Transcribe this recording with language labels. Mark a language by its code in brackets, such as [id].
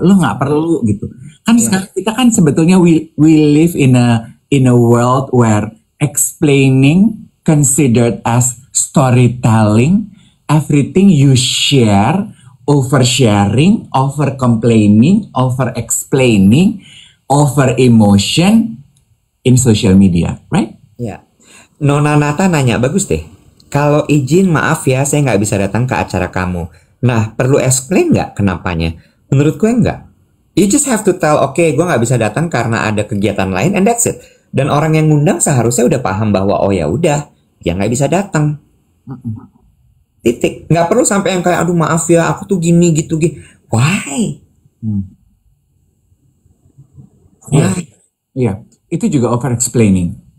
[id] Lo nggak perlu gitu. Kan sekarang kita kan sebetulnya [en] we live in a world where explaining considered as storytelling. Everything you share, oversharing, over complaining, over explaining, over emotion in social media, right? [id] Ya. Nona Nata nanya, bagus deh. Kalau izin maaf ya, saya nggak bisa datang ke acara kamu. Nah, perlu explain nggak kenapanya? Menurut gue nggak. [en] You just have to tell, [id] oke, gue nggak bisa datang karena ada kegiatan lain, [en] and that's it. [id] Dan orang yang ngundang seharusnya udah paham bahwa, oh ya udah, dia nggak bisa datang. Titik. Nggak perlu sampai yang kayak, aduh maaf ya, aku tuh gini, gitu, gitu. [en] Why? [id] Iya, itu juga over explaining.